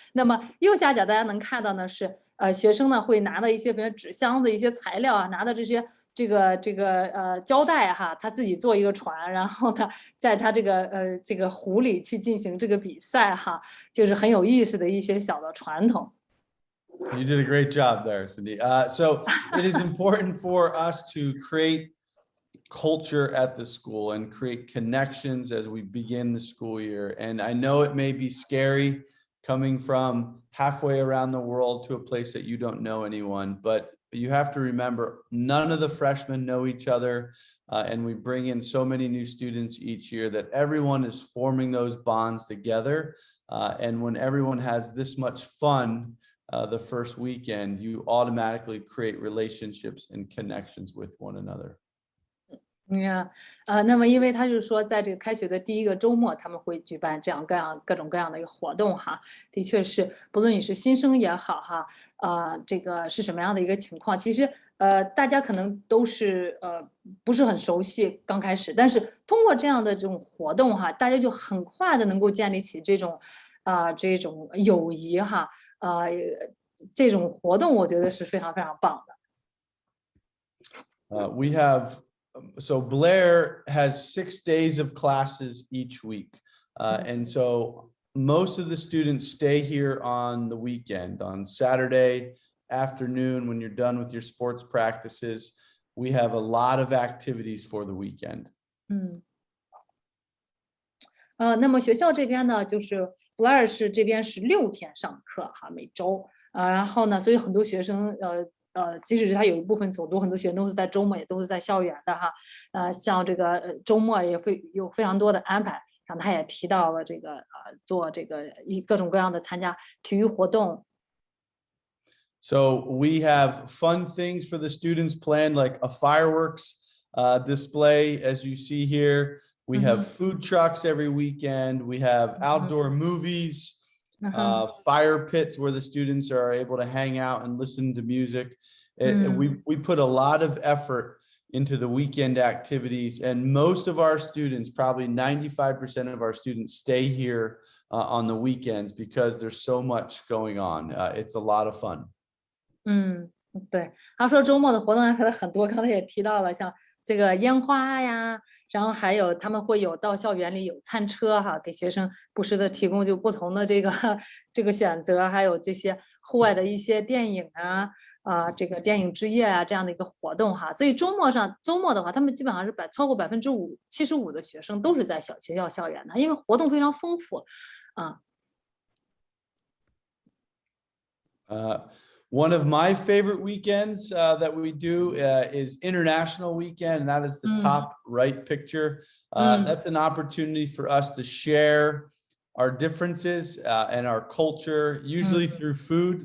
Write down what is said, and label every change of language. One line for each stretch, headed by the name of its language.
Chinese: 那么右下角大家能看到呢是学生呢会拿的一些比如纸箱子一些材料啊，拿的这些这个胶带哈，他自己做一个船，然后他在他这个湖里去进行这个比赛哈，就是很有意思的一些小的传统。
English: You did a great job there, Cindy. So it is important for us to create culture at the school and create connections as we begin the school year. And I know it may be scary coming from halfway around the world to a place that you don't know anyone, but you have to remember none of the freshmen know each other. And we bring in so many new students each year that everyone is forming those bonds together. And when everyone has this much fun, the first weekend, you automatically create relationships and connections with one another.
Chinese: 那么因为他就是说，在这个开学的第一个周末，他们会举办这样各种各样的一个活动哈。的确是，不论你是新生也好哈，这个是什么样的一个情况，其实大家可能都是不是很熟悉刚开始，但是通过这样的这种活动哈，大家就很快的能够建立起这种友谊哈。这种活动我觉得是非常非常棒的。
English: We have, so Blair has 6 days of classes each week. And so most of the students stay here on the weekend, on Saturday afternoon, when you're done with your sports practices. We have a lot of activities for the weekend.
Chinese: 那么学校这边呢，就是Blair是这边是6天上课哈，每周然后呢，所以很多学生即使是他有一部分走读，很多学生都是在周末也都是在校园的哈。像这个周末也会有非常多的安排。像他也提到了这个做这个各种各样的参加体育活动。
English: So we have fun things for the students planned, like a fireworks display, as you see here. We have food trucks every weekend. We have outdoor movies, fire pits where the students are able to hang out and listen to music. We put a lot of effort into the weekend activities, and most of our students, probably 95% of our students, stay here on the weekends because there's so much going on. It's a lot of fun.
Chinese: 对，他说周末的活动安排了很多，刚才也提到了，像这个烟花呀，然后还有他们会有到校园里有餐车哈，给学生不时的提供就不同的这个选择，还有这些户外的一些电影这个电影之夜这样的一个活动哈。所以周末的话，他们基本上是超过75%的学生都是在学校校园的，因为活动非常丰富
English: One of my favorite weekends that we do is International Weekend, and that is the top right picture. That's an opportunity for us to share our differences and our culture, usually through food.